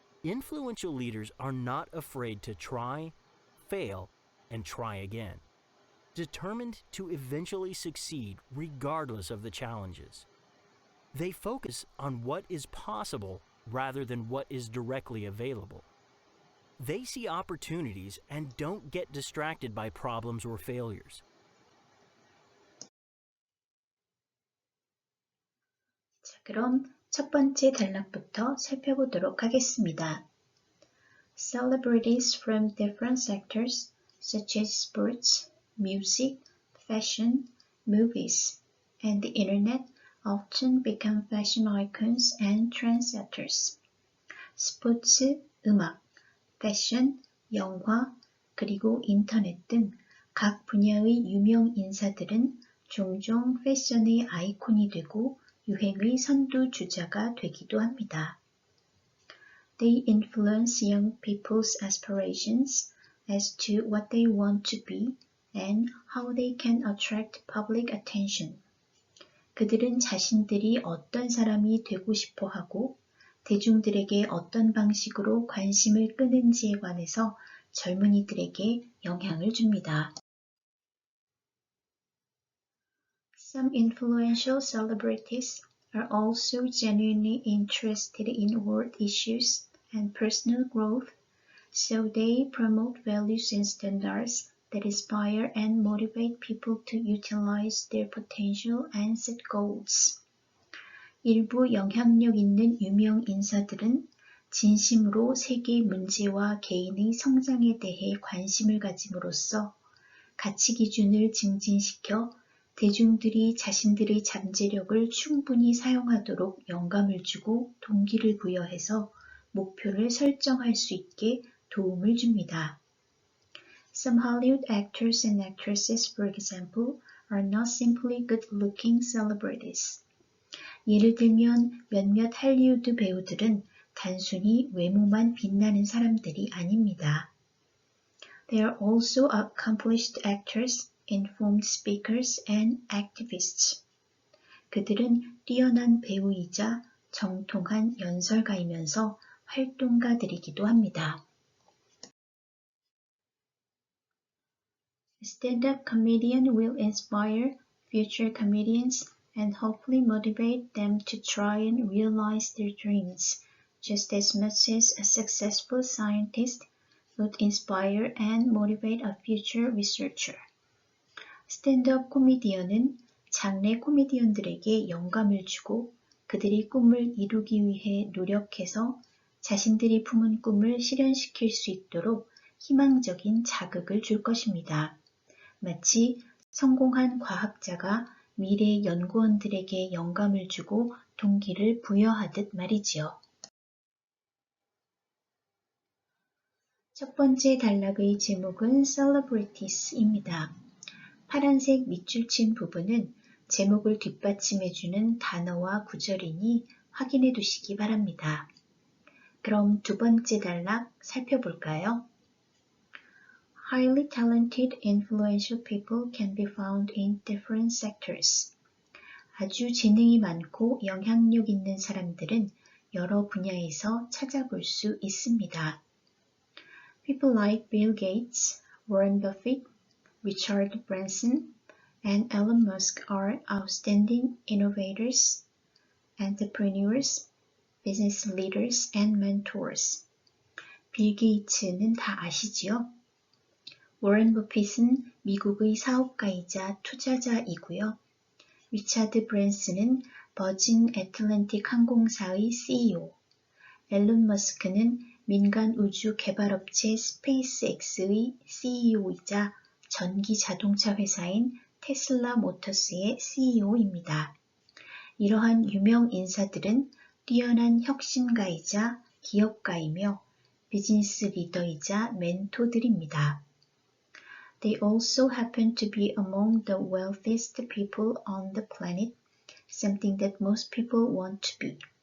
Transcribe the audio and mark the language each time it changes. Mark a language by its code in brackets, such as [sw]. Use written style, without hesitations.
[en] Influential leaders are not afraid to try, fail, and try again, determined to eventually succeed regardless of the challenges. They focus on what is possible rather than what is directly available. They see opportunities and don't get distracted by problems or failures. [ko] 자, 그럼 첫 번째 단락부터 살펴보도록 하겠습니다. [en] Celebrities from different sectors such as sports, music, fashion, movies, and the internet often become fashion icons and trendsetters. [ko] 스포츠, 음악, 패션, 영화, 그리고 인터넷 등 각 분야의 유명 인사들은 종종 패션의 아이콘이 되고 유행의 선두주자가 되기도 합니다. [en] They influence young people's aspirations as to what they want to be and how they can attract public attention. [ko] 그들은 자신들이 어떤 사람이 되고 싶어 하고 대중들에게 어떤 방식으로 관심을 끄는지에 관해서 젊은이들에게 영향을 줍니다. [en] Some influential celebrities are also genuinely interested in world issues and personal growth, so they promote values and standards that inspire and motivate people to utilize their potential and set goals. [ko] 일부 영향력 있는 유명 인사들은 진심으로 세계의 문제와 개인의 성장에 대해 관심을 가짐으로써 가치 기준을 증진시켜 대중들이 자신들의 잠재력을 충분히 사용하도록 영감을 주고 동기를 부여해서 목표를 설정할 수 있게 도움을 줍니다. [en] Some Hollywood actors and actresses, for example, are not simply good-looking celebrities. [ko] 예를 들면 몇몇 할리우드 배우들은 단순히 외모만 빛나는 사람들이 아닙니다. [en] They are also accomplished actors, informed speakers, and activists. [ko] 그들은 뛰어난 배우이자 정통한 연설가이면서 활동가들이기도 합니다. [en] A stand-up comedian will inspire future comedians and hopefully motivate them to try and realize their dreams, just as much as a successful scientist would inspire and motivate a future researcher. [ko] 스탠드업 코미디언은 장래 코미디언들에게 영감을 주고 그들이 꿈을 이루기 위해 노력해서 자신들이 품은 꿈을 실현시킬 수 있도록 희망적인 자극을 줄 것입니다. 마치 성공한 과학자가 미래 연구원들에게 영감을 주고 동기를 부여하듯 말이지요. 첫 번째 단락의 제목은 Celebrities입니다. 파란색 밑줄 친 부분은 제목을 뒷받침해주는 단어와 구절이니 확인해 두시기 바랍니다. 그럼 두 번째 단락 살펴볼까요? [en] Highly talented, influential people can be found in different sectors. [ko] 아주 재능이 많고 영향력 있는 사람들은 여러 분야에서 찾아볼 수 있습니다. [en] People like Bill Gates, Warren Buffett, Richard Branson, and Elon Musk are outstanding innovators, entrepreneurs, business leaders, and mentors. [ko] 빌 게이츠는 다 아시지요? 워런 버핏은 미국의 사업가이자 투자자이고요. 리차드 브랜슨은 버진 애틀랜틱 항공사의 CEO, 앨런 머스크는 민간 우주 개발업체 스페이스X의 CEO이자 전기 자동차 회사인 테슬라 모터스의 CEO입니다. 이러한 유명 인사들은 뛰어난 혁신가이자 기업가이며 비즈니스 리더이자 멘토들입니다. [en] They also happen to be among the wealthiest people on the planet, something that most people want to be.